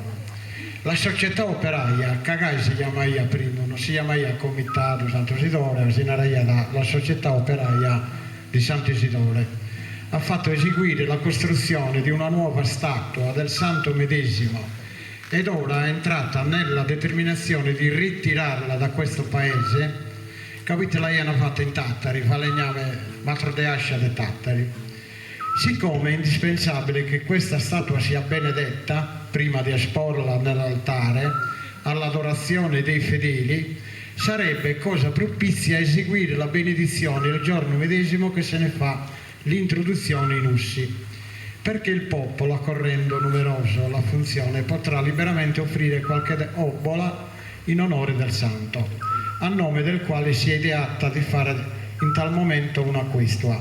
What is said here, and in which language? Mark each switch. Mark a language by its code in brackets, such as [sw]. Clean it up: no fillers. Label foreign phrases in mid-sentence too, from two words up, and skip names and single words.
[it] La società operaia, che si chiama prima, non si chiama Comitato Santo Isidore, si chiama la società operaia di Santo Isidore, ha fatto eseguire la costruzione di una nuova statua del santo medesimo ed ora è entrata nella determinazione di ritirarla da questo paese, capite, la hanno fatta in tattari, falegname [sc] matro de ascia de tattari. [it] Siccome è indispensabile che questa statua sia benedetta prima di esporla nell'altare all'adorazione dei fedeli, sarebbe cosa propizia eseguire la benedizione il giorno medesimo che se ne fa l'introduzione in ussi, perché il popolo, accorrendo numeroso alla funzione, potrà liberamente offrire qualche obbola in onore del santo, a nome del quale si è ideata di fare in tal momento una questua.